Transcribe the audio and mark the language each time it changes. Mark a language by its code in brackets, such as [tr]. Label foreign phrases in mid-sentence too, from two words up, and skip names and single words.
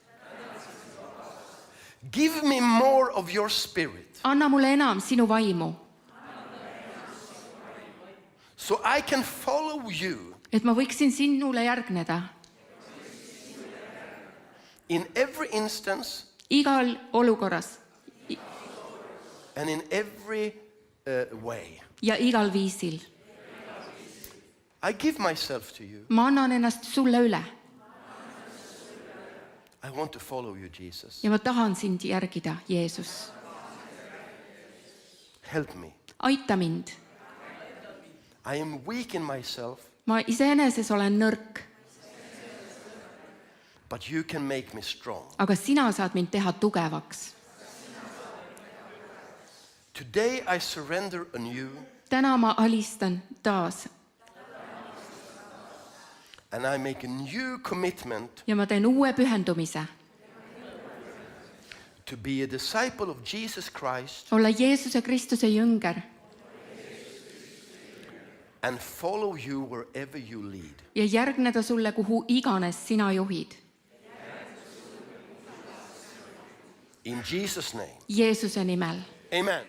[en] Give me more of your spirit, [et] anna mulle enam sinu vaimu, [en] so I can follow you [et] et ma võiksin sinule järgneda [en] in every instance [et] igal olukorras [en] and in every way. [et] ja igal viisil. [en] I give myself to you. [et] ma annan ennast sulle üle [en] I want to follow you, Jesus. [et] ja ma tahan sind järgida, Jeesus. [en] Help me. [et] aita mind. [en] I am weak in myself, [et] ma iseeneses olen nõrk, [en] but you can make me strong. [et] aga sina saad mind teha tugevaks. [en] Today I surrender anew [et] täna ma alistan taas [en] and I make a new commitment [et] ja ma teen uue pühendumise [en] to be a disciple of Jesus Christ [et] olla Jeesuse Kristuse jünger [en] and follow you wherever you lead. [et] ja järgneda sulle, kuhu iganes sina juhid. [en] In Jesus' name, [et] Jeesuse nimel. amen.